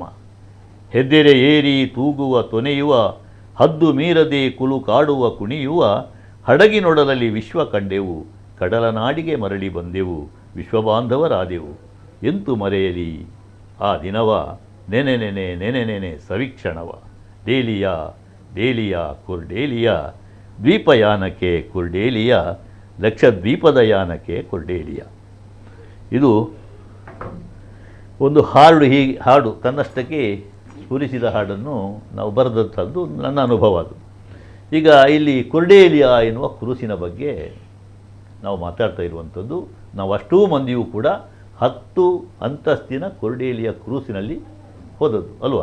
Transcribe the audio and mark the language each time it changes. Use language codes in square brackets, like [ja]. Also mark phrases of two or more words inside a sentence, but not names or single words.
[kn] ಹೆದ್ದೆರೆ ಏರಿ ತೂಗುವ ತೊನೆಯುವ, ಹದ್ದು ಮೀರದೆ ಕುಲು ಕಾಡುವ ಕುಣಿಯುವ, ಹಡಗಿನೊಡಲಲ್ಲಿ ವಿಶ್ವ ಕಂಡೆವು, ಕಡಲನಾಡಿಗೆ ಮರಳಿ ಬಂದೆವು, ವಿಶ್ವಬಾಂಧವರಾದೆವು, ಎಂತು ಮರೆಯಲಿ ಆ ದಿನವ ನೆನೆ ನೆನೆ ನೆನೆ ನೆನೆ ಸವಿಕ್ಷಣವ. ಡೇಲಿಯ ಡೇಲಿಯ ಕುರ್ಡೇಲಿಯ, ದ್ವೀಪಯಾನಕ್ಕೆ ಕುರ್ಡೇಲಿಯ, ಲಕ್ಷದ್ವೀಪದ ಯಾನಕ್ಕೆ ಕುರ್ಡೇಲಿಯ. ಇದು ಒಂದು ಹಾಡು ತನ್ನಷ್ಟಕ್ಕೆ ಸ್ಫುರಿಸಿದ ಹಾಡನ್ನು ನಾವು ಬರೆದಂಥದ್ದು ನನ್ನ ಅನುಭವ. ಅದು ಈಗ ಇಲ್ಲಿ ಕುರ್ಡೇಲಿಯಾ ಎನ್ನುವ ಕ್ರೂಸಿನ ಬಗ್ಗೆ ನಾವು ಮಾತಾಡ್ತಾ ಇರುವಂಥದ್ದು. ನಾವು ಅಷ್ಟೂ ಮಂದಿಯೂ ಕೂಡ 10 ಅಂತಸ್ತಿನ ಕುರ್ಡೇಲಿಯಾ ಕ್ರೂಸಿನಲ್ಲಿ ಹೋದದ್ದು ಅಲ್ವಾ.